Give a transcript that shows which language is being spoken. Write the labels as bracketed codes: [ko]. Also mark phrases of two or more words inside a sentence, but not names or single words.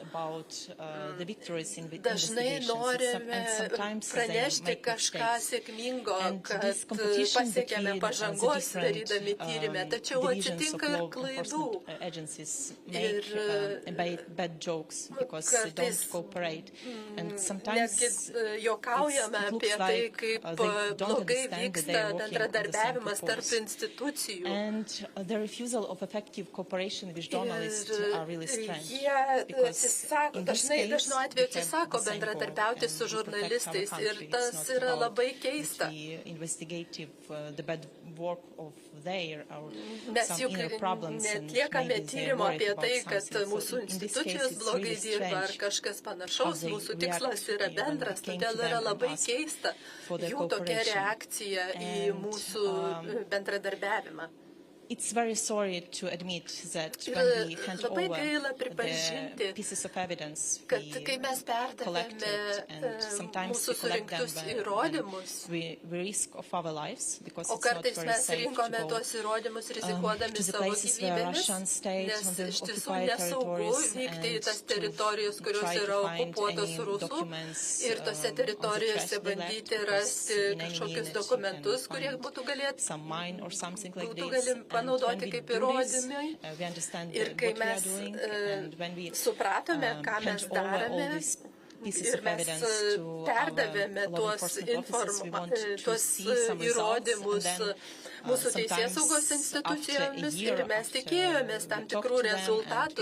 [lt] Dažnai norime pranešti kažką sėkmingo, kad pasiekėme pažangos darydami tyrime, tačiau atsitinka ir klaidų. Ir kartais netgi juokaujame apie tai, kaip blogai vyksta bendradarbiavimas tarp institucijų. [en] The refusal of effective cooperation with journalists are really strange. [lt] Dažnu atveju atsisako bendradarbiauti su žurnalistais ir tas yra labai keista. Mes juk netliekame tyrimo apie tai, kad mūsų institucijos blogai dirba ar kažkas panašaus. Mūsų tikslas yra bendras, todėl yra labai keista jų tokia reakcija į mūsų bendradarbiavimą. [en] It's very sorry to admit that when we hand over the pieces of evidence we collected and sometimes we collect them when we risk of our lives because it's not very safe to go to the places where Russian state on the occupied territories and to try to find any documents some mine or something like this. [lt] Panaudoti kaip įrodymai. Ir kai mes supratome, ką mes darėme, ir mes perdavėme tuos įrodymus mūsų teisėsaugos institucijomis ir mes tikėjomės tam tikrų rezultatų.